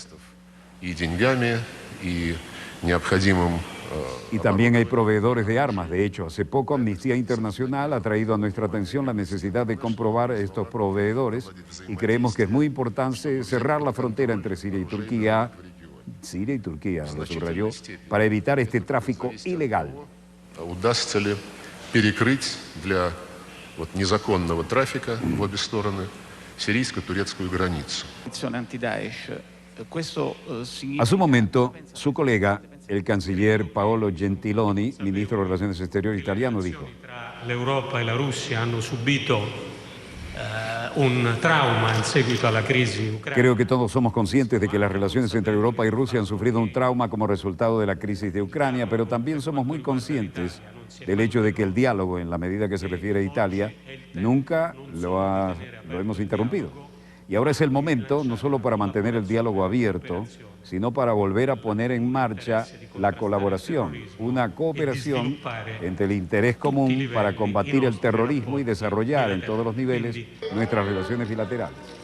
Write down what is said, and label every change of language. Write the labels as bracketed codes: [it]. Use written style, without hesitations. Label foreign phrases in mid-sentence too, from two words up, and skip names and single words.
[es] Y también hay proveedores de armas. De hecho, hace poco Amnistía Internacional ha traído a nuestra atención la necesidad de comprobar estos proveedores y creemos que es muy importante cerrar la frontera entre Siria y Turquía, lo subrayó, para evitar este tráfico ilegal. [ru] Перекрыть для незаконного трафика в обе стороны сирийско-турецкую границу. [es] A su momento, su colega, el canciller Paolo Gentiloni, ministro de Relaciones Exteriores italiano, dijo: [it] L'Europa e la Russia hanno subito un trauma in seguito alla crisi ucraina. [es] Creo que todos somos conscientes de que las relaciones entre Europa y Rusia han sufrido un trauma como resultado de la crisis de Ucrania, pero también somos muy conscientes del hecho de que el diálogo, en la medida que se refiere a Italia, nunca lo hemos interrumpido. Y ahora es el momento, no solo para mantener el diálogo abierto, sino para volver a poner en marcha la colaboración, una cooperación entre el interés común para combatir el terrorismo y desarrollar en todos los niveles nuestras relaciones bilaterales.